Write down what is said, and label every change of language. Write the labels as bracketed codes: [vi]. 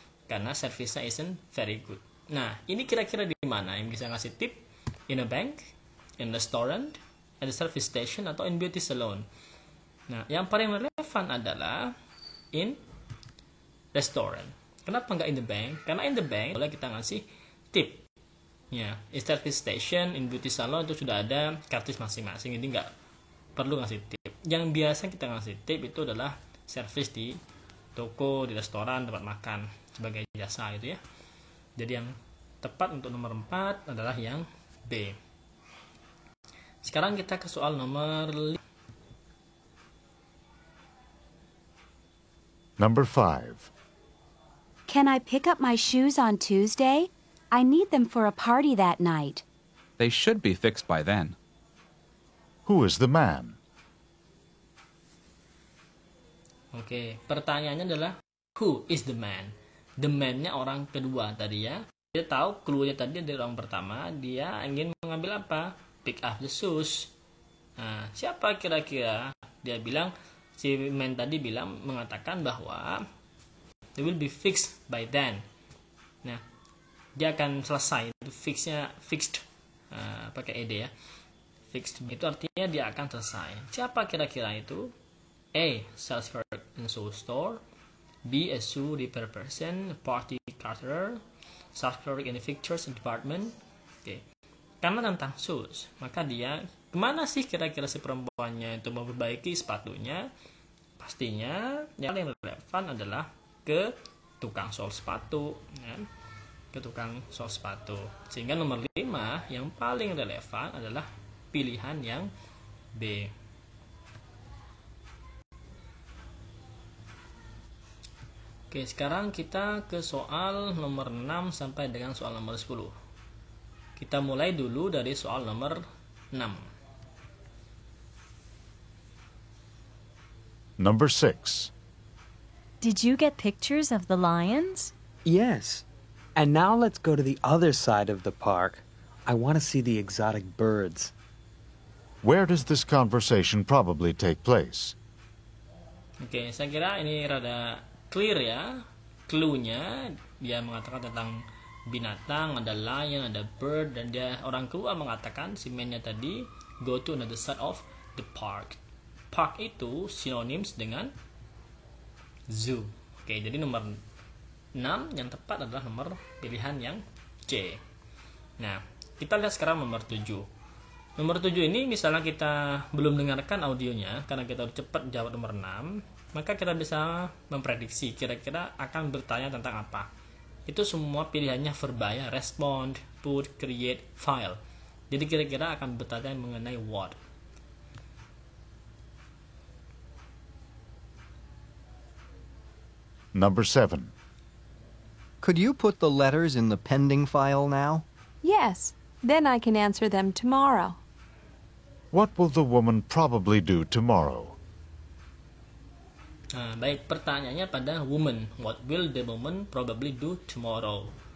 [id] Karena [en] service-nya isn't very good. [id] Nah, ini kira-kira di mana yang bisa ngasih tip? [en] In a bank, in a restaurant, at a service station, atau in beauty salon. [id] Nah, yang paling relevan adalah [en] in restaurant. [id] Kenapa nggak [en] in the bank? [id] Karena in the bank boleh kita ngasih tip. Ya, [en] in service station, in beauty salon [id] itu sudah ada kartis masing-masing, jadi nggak perlu ngasih tip. Yang biasa kita ngasih tip itu adalah service di toko, di restoran, tempat makan sebagai jasa itu ya. Jadi yang tepat untuk nomor 4 adalah yang B. Sekarang kita ke soal nomor 5. [en] Number 5. Can I pick up my shoes on Tuesday? I need them for a party that night. They should be fixed by then. Who is the man? [id] Oke, pertanyaannya adalah [en] who is the man? [id] The man-nya orang kedua tadi ya. Dia tahu clue-nya tadi dari orang pertama, dia ingin mengambil apa? [en] Pick up the shoes. [id] Nah, siapa kira-kira? Dia bilang, si man tadi mengatakan bahwa [en] they will be fixed by then. [id] Nah, dia akan selesai. Itu fixed pakai ed ya. Fixed itu artinya dia akan selesai. Siapa kira-kira itu? A. [en] Sales clerk in shoe store. B. A shoe repair person, party caterer, sales clerk in the fixtures department. [id] Oke. Karena tentang shoes, maka dia kemana sih kira-kira si perempuannya itu memperbaiki sepatunya? Pastinya yang paling relevan adalah ke tukang sol sepatu, ya. Ke tukang sol sepatu. Sehingga nomor 5 yang paling relevan adalah pilihan yang B. Oke, sekarang kita ke soal nomor 6 sampai dengan soal nomor 10. Kita mulai dulu dari soal nomor 6. [en] Number 6. Did you get pictures of the lions? Yes. And now let's go to the other side of the park. I want to see the exotic birds. Where does this conversation probably take place? [id] Oke, saya kira ini rada clear ya. Clue-nya dia mengatakan tentang binatang, ada lion, ada bird, dan dia orang kedua mengatakan si man-nya tadi [en] go to another side of the park. [id] Park itu synonyms dengan zoo. Oke, jadi nomor 6 yang tepat adalah nomor pilihan yang C. Nah, kita lihat sekarang nomor 7. Nomor 7 ini misalnya kita belum dengarkan audionya karena kita udah cepat jawab nomor 6, maka kita bisa memprediksi kira-kira akan bertanya tentang apa. Itu semua pilihannya verbal ya, respond, put, create, file. Jadi kira-kira akan bertanya mengenai what. [en] Number 7. Could you put the letters in the pending file now? Yes, then I can answer them tomorrow. What will the woman probably do tomorrow? [id] Nah, baik, pertanyaannya pada woman. [en] What will the woman probably do tomorrow?